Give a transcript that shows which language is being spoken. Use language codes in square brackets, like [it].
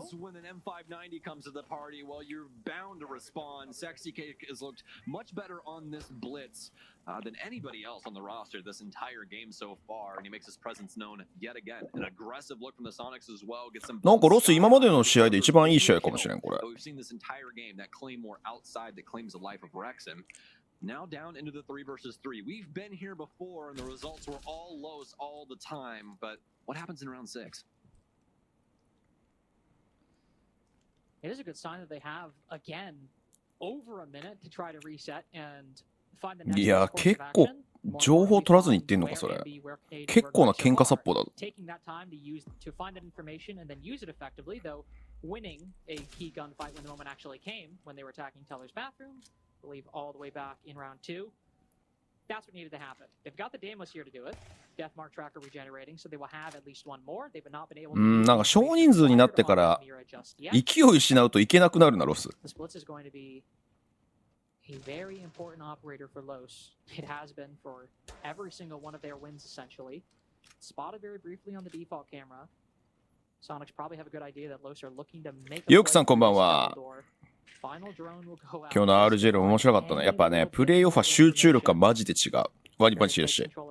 [en] When an M590 comes to the party, well, you're bound to respond. Sexy Cake has looked much better on this blitz than anybody else on the roster this entire game so far, and he makes his presence known yet again. An aggressive look from the Sonics as well. Gets some. [ja] なんかロス今までの試合で一番いい試合かもしれんこれ。 [en] We've seen this entire game that Claymore outside that claims the life of Wrexham. Now down into the 3 versus 3. We've been here before, and the results were all lows all the time. But what happens in round 6? It is a good sign that they have, again, over a minute to try to reset and find the next [ja] いや、結構情報取らずに言ってんのかそれ。結構な喧嘩殺法だ。 [en] Taking that time to find that information and then use it effectively, though winning a key gunfight when the moment actually came, when they were attacking Teller's bathroom, I believe all the way back in round 2. That's what needed to happen. They've got the Damos here to do it. Deathmark tracker regenerating, so they will have at least one more. They've not been able to. [ja] なんか少人数になってから勢い失うといけなくなるなロス。 [en] This blitz is going to be a very important operator for Los. It has been for every single one of their wins essentially. Spotted very briefly on the default camera. Sonics probably have a good idea that Los are looking to make. [ja] ヨークさんこんばんは。今日の RGL 面白かったね。やっぱね、プレイオフは集中力がマジで違う。ワニパンチいらっしゃい。